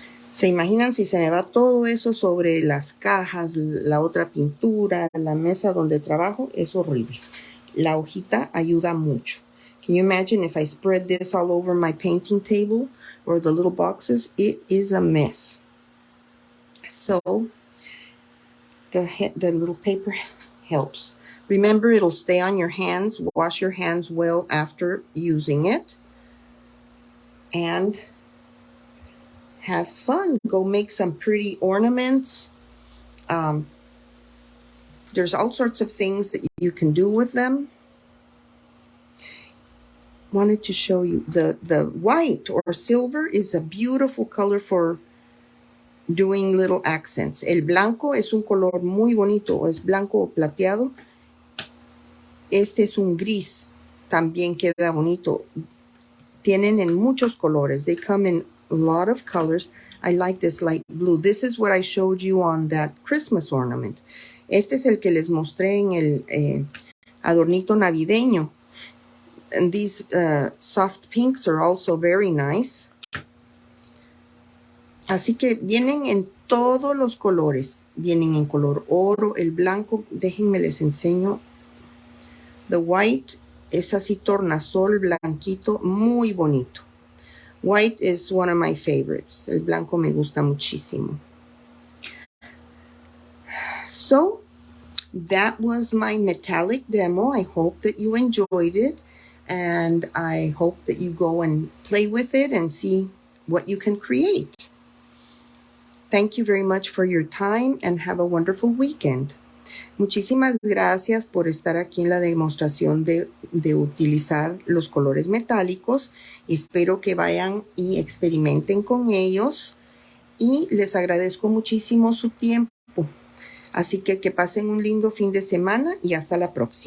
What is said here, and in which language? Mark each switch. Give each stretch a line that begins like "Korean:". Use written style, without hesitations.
Spanish: ¿Se imaginan si se me va todo eso sobre las cajas, la otra pintura, la mesa donde trabajo? Es horrible. La hojita ayuda mucho.
English: Can you imagine if I spread this all over my painting table or the little boxes? It is a mess. So the little paper helps. Remember, it'll stay on your hands. Wash your hands well after using it. And have fun. Go make some pretty ornaments. There's all sorts of things that you can do with them. Wanted to show you the white or silver is a beautiful color for doing little accents.
Spanish: El blanco es un color muy bonito, es blanco o plateado. Este es un gris, también queda bonito. Tienen en muchos colores.
English: They come in a lot of colors. I like this light blue. This is what I showed you on that Christmas ornament.
Spanish: Este es el que les mostré en el adornito navideño.
English: And these soft pinks are also very nice.
Spanish: Así que vienen en todos los colores. Vienen en color oro, el blanco. Déjenme les enseño.
English: The white
Spanish: es así tornasol, blanquito, muy bonito.
English: White is one of my favorites.
Spanish: El blanco me gusta muchísimo.
English: So, that was my metallic demo. I hope that you enjoyed it. And I hope that you go and play with it and see what you can create. Thank you very much for your time and have a wonderful weekend.
Spanish: Muchísimas gracias por estar aquí en la demostración de utilizar los colores metálicos. Espero que vayan y experimenten con ellos y les agradezco muchísimo su tiempo. Así que pasen un lindo fin de semana y hasta la próxima.